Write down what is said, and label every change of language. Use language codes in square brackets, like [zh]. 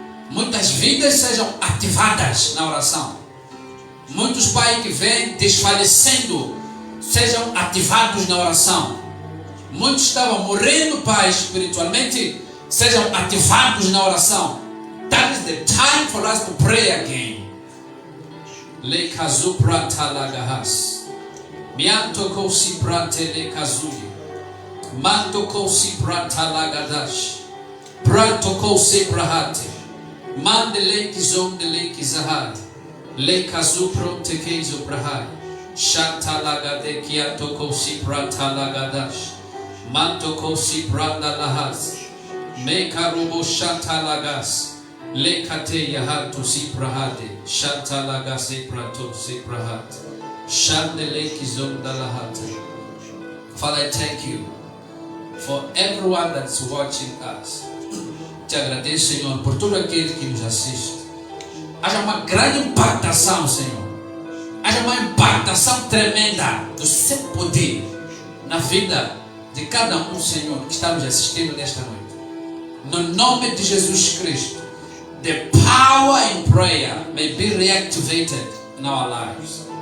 [pt] Muitas vidas sejam ativadas na oração. Muitos, Pai, que vêm desfalecendo, sejam ativados na oração. Muitos estavam morrendo, Pai, espiritualmente, sejam ativados na oração. [en] That is the time for us to pray again. Le kazu pranta lagahas. Mianto kosi prante le kazuli. Manto kosi pranta lagadash. Pranto kosi prahate. Mande le kizom de le kizahad. Le kazu pronte kezo prahad. Shanta lagade kianto kosi pranta lagadash. Manto kosi pranda lahas. Me karubo shanta lagas. Le kate yahato si prahade. Shanta lagase prato si prahad. Shande le kizom dalahate. Father, I thank you for everyone that's watching us. [pt] Te agradeço, Senhor, por todo aquele que nos assiste. Haja uma grande impactação, Senhor. Haja uma impactação tremenda do seu poder na vida de cada um, Senhor, que está nos assistindo nesta noite. No nome de Jesus Cristo, [en] the power in prayer may be reactivated in our lives.